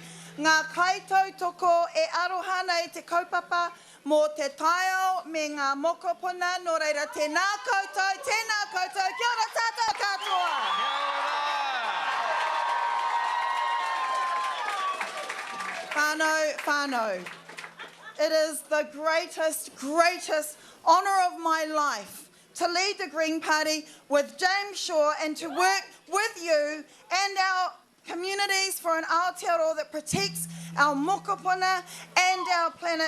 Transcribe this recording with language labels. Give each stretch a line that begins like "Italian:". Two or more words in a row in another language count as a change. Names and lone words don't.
Māori: Ngā kaitau toko e aroha nei te kaupapa mō te taiao me ngā mokopuna. Nō reira, tēnā koutou, kia ora tātou katoa. Whānau.
English: It is the greatest honour of my life to lead the Green Party with James Shaw and to work with you and our communities for an Aotearoa that protects our mokopuna and our planet.